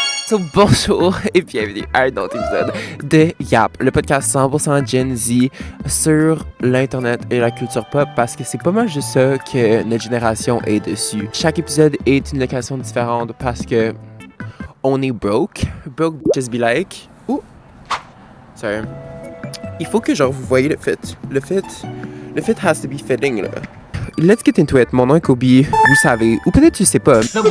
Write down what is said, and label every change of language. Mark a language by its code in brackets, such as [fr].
[fr] So, bonjour et bienvenue à un autre épisode de Yap, le podcast 100% Gen Z sur l'internet et la culture pop parce que c'est pas mal juste ça que notre génération est dessus. Chaque épisode est une location différente parce que on est broke [en] just be like. [fr] Ouh, sorry. Il faut que genre vous voyez le fit. [en] Le fit has to be fitting là. Let's get into it. [fr] Mon nom est Kobe, vous savez, ou peut-être tu sais pas.